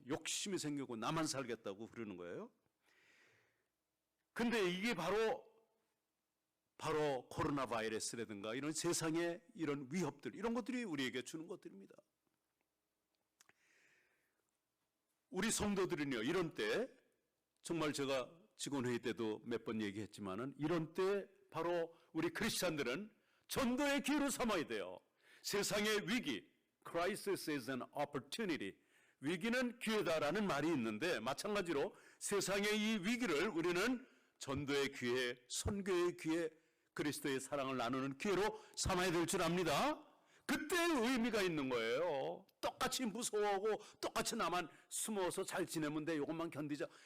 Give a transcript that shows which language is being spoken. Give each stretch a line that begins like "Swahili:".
Korean: 욕심이 생기고 나만 살겠다고 그러는 거예요. 근데 이게 바로 코로나 바이러스라든가 이런 세상의 이런 위협들, 이런 것들이 우리에게 주는 것들입니다. 우리 성도들은요, 이런 때, 정말 제가 직원회의 때도 몇 번 얘기했지만은, 이런 때 바로 우리 크리스찬들은 전도의 기회로 삼아야 돼요. 세상의 위기,
English: crisis is an opportunity.
Korean: 위기는 기회다라는 말이 있는데, 마찬가지로 세상의 이 위기를 우리는 전도의 기회, 선교의 기회, 그리스도의 사랑을 나누는 기회로 삼아야 될 줄 압니다. 그때 의미가 있는 거예요. 똑같이 무서워하고 똑같이 나만 숨어서 잘 지내면 돼, 이것만 견디자.